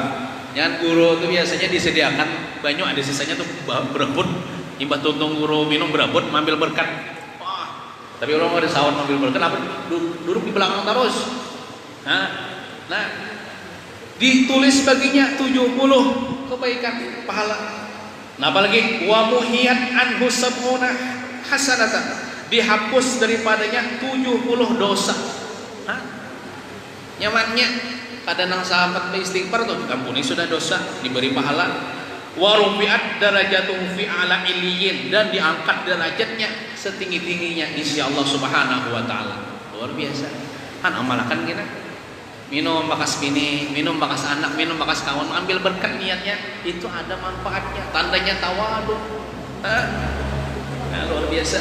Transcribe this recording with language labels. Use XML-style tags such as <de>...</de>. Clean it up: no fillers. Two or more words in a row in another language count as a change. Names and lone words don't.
<bjn>Yang guru tuh biasanya disediakan banyak, ada sisanya tuh berabut. Imbah tuntung guru minum berabut, mengambil berkat. Tapi orang ada sawat mengambil berkat, apa duduk di belakang terus.</bjn> <id>Nah, ditulis baginya 70 kebaikan pahala.</id> <ar>Nah, apalagi ومحيت عنه سبعون حسنة,</ar> <id>dihapus daripadanya 70 dosa. Hah?</id> <bjn>Nyamannya kadang sahabat beristighfar tuh ampuni sudah dosa, diberi pahala.</bjn> <ar>ورفعت درجته في أعلى عليين,</ar> <id>dan diangkat derajatnya setinggi-tingginya</id> <ar>إن شاء الله سبحانه وتعالى.</ar> <id>Luar biasa.</id> <bjn>Kan amalkan kita. Minum bakas bini, minum bakas anak, minum bakas kawan, ambil berkat niatnya, itu ada manfaatnya.</bjn> <id>Tandanya tawadu. Nah, luar biasa.</id>